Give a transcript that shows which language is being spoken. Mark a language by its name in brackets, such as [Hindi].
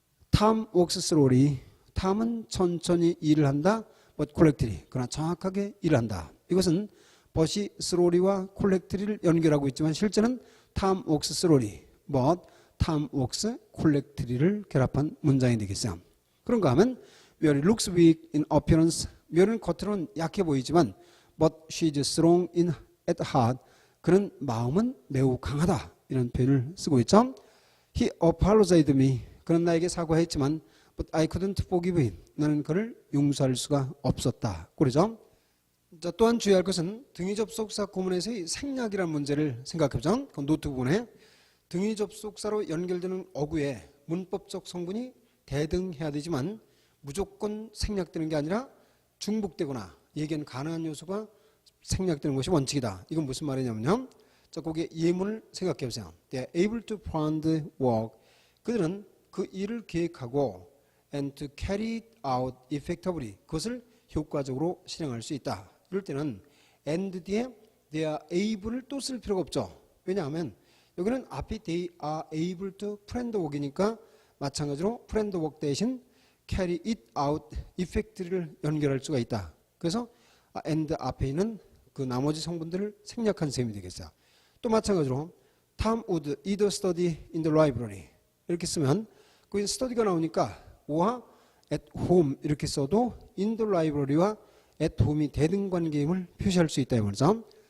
[English] Tom works slowly. [Korean] Tom은 천천히 일을 한다. [English] but correctly. [Korean] 그러나 정확하게 일을 한다. 이것은 but이 slowly와 correctly를 연결하고 있지만 실제는 [English] Tom works slowly. but Tom works correctly를 [Korean] 결합한 문장이 되겠어요. 그런가 하면 [English] Mary looks weak in appearance. Mary는 [Korean] 겉으로는 약해 보이지만 [English] but she is strong at heart. [Korean] 그는 마음은 매우 강하다. 이런 표현을 쓰고 있죠. [English] He apologized me. [Korean] 그는 나에게 사과했지만 [English] but I couldn't forgive him. [Korean] 나는 그를 용서할 수가 없었다. 그러죠. 자, 또한 주의할 것은 등위 접속사 구문에서의 생략이라는 문제를 생각해보자. 그 노트 부분에 등위 접속사로 연결되는 어구에 문법적 성분이 대등해야 되지만 무조건 생략되는 게 아니라 중복되거나 예견 가능한 요소가 생략되는 것이 원칙이다. 이건 무슨 말이냐면요. 자, 거기에 예문을 생각해 보세요. [English] They are able to plan the work. [Korean] 그들은 그 일을 계획하고 [English] and to carry it out effectively. [Korean] 그것을 효과적으로 실행할 수 있다. 이럴 때는 and 뒤에 [English] they are able [Korean] 을 또 쓸 필요가 없죠. 왜냐하면 여기는 앞이 [English] they are able to plan the work [Korean] 이니까 마찬가지로 plan the work 대신 [English] carry it out effectively [Korean] 를 연결할 수가 있다. 그래서 and 앞에 있는 그 나머지 성분들을 생략한 셈이 되겠어요. 또 마찬가지로 [English] Tom would either study in the library [Korean] 이렇게 쓰면 거기 study가 나오니까 오와 at home 이렇게 써도 in the library와 at home이 대등관계임을 표시할 수 있다 이 말이죠.